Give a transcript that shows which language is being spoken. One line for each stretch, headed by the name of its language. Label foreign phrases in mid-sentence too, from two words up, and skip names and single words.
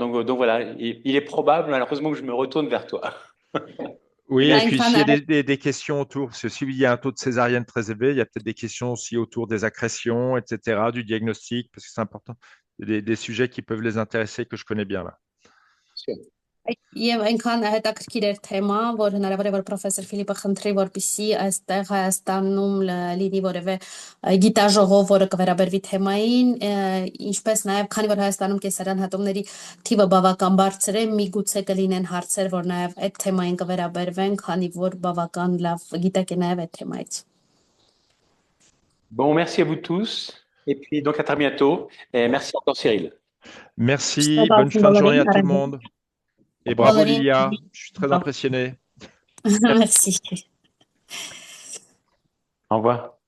French: Donc voilà, il est probable, malheureusement, que je me retourne vers toi. Oui, et puis s'il y a des questions autour, parce que s'il y a un taux de césarienne très élevé, il y a peut-être des questions aussi autour des accrétions, etc., du diagnostic, parce que c'est important. Des sujets qui peuvent les intéresser que je connais bien là.
Armenian: Եվ այնքան հետաքրքիր էր թեման, որ հնարավոր է որ պրոֆեսոր Ֆիլիպը խնդրի, որպեսզի այստեղ Հայաստանում լինի որևէ գիտաժողով, որը կվերաբերվի թեմային, ինչպես նաև քանի որ Հայաստանում կեսարյան հատումների թիվը բավական բարձր է, միգուցե կլինեն հարցեր, որ նաև այդ թեմային կվերաբերվեն, քանի որ բավական լավ գիտակ է նաև այդ թեմայից։
French: Bon, merci à vous tous, et puis donc à très bientôt, et merci encore Cyril. Merci, bonne fin de journée à tout le monde. Et bravo Lilia, je suis très impressionné. Merci. Au revoir.